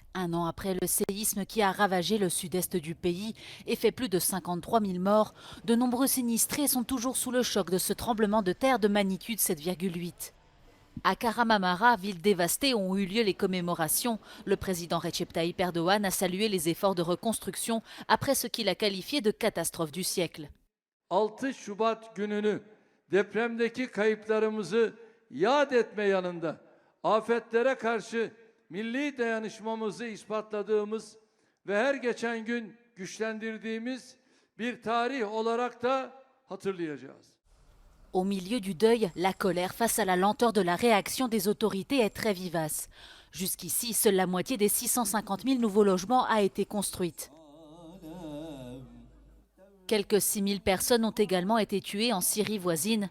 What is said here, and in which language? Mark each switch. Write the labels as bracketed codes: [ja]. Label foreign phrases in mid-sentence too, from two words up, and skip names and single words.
[fr] 1 an après le séisme qui a ravagé le sud-est du pays et fait plus de 53 000 morts, de nombreux sinistrés sont toujours sous le choc de ce tremblement de terre de magnitude 7,8. À Kahramanmaraş, ville dévastée, ont eu lieu les commémorations. Le président Recep Tayyip Erdoğan a salué les efforts de reconstruction après ce qu'il a qualifié de catastrophe du siècle. [tr] 6 Şubat gününü depremdeki kayıplarımızı yad etme yanında afetlere karşı milli dayanışmamızı ispatladığımız ve her geçen gün güçlendirdiğimiz bir tarih olarak da hatırlayacağız. [fr] Au milieu du deuil, la colère face à la lenteur de la réaction des autorités est très vivace. Jusqu'ici, seule la moitié des 650 000 nouveaux logements a été construite. Quelques 6 000 personnes ont également été tuées en Syrie voisine.